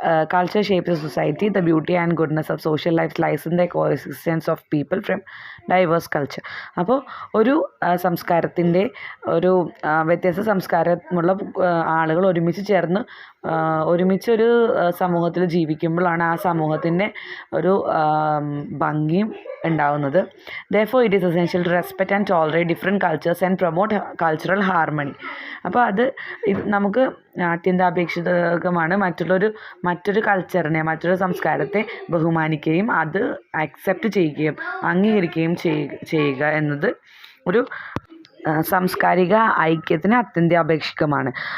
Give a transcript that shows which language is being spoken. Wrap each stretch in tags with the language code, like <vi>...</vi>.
<en>Culture shapes a society. The beauty and goodness of social life lies in the coexistence of people from diverse culture.</en> <ml>അപ്പോൾ ഒരു സംസ്കാരത്തിൻ്റെ ഒരു വ്യത്യസ്ത സംസ്കാരമുള്ള ആളുകൾ ഒരുമിച്ച് ചേർന്ന് ഒരുമിച്ചൊരു സമൂഹത്തിൽ ജീവിക്കുമ്പോഴാണ് ആ സമൂഹത്തിൻ്റെ ഒരു ഭംഗിയും ഉണ്ടാവുന്നത്.</ml> <en>Therefore it is essential to respect and tolerate different cultures and promote cultural harmony.</en> <ml>അപ്പോൾ അത് നമുക്ക് അത്യന്താപേക്ഷിതമാണ് മറ്റൊരു കൾച്ചറിനെ, മറ്റൊരു സംസ്കാരത്തെ ബഹുമാനിക്കുകയും അത് അക്സെപ്റ്റ് ചെയ്യുകയും അംഗീകരിക്കുകയും ചെയ്യുക എന്നത് ഒരു സാംസ്കാരിക ഐക്യത്തിന് അത്യന്താപേക്ഷിതമാണ്.</ml>